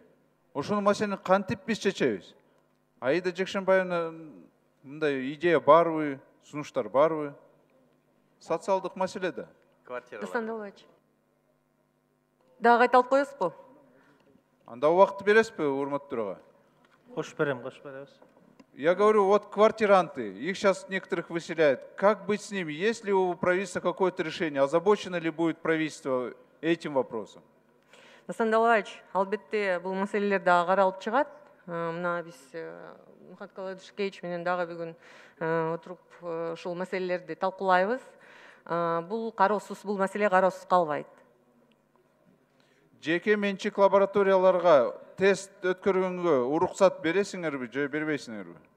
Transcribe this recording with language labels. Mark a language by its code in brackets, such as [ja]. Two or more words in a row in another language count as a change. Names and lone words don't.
[ky] Ошону маселени кантип биз чечебиз? Аида Жекшенбаевна мындай идея барбы, сунуштар барбы? Социалдык маселе да. Дастан Далбаевич. Дагы кайталып коесузбу? Анда убакыт бересизби, урматтуу төрага? Кош беребиз. [ru] Я говорю, вот квартиранты, их сейчас некоторых выселяют. Как быть с ними? Есть ли у правительства какое-то решение? Озабочено ли будет правительство этим вопросом? [ky] Дастан Далбаевич, албетте бул маселелер дагы каралып чыгат. Мына биз Мухаммед Калыдышкевич менен дагы бүгүн отуруп ушул маселелерди талкуулайбыз. Бул кароосуз, бул маселе кароосуз калбайт. Жеке менчик лабораторияларга тест өткөргөнгө уруксат бересиңерби же бербейсиңерби?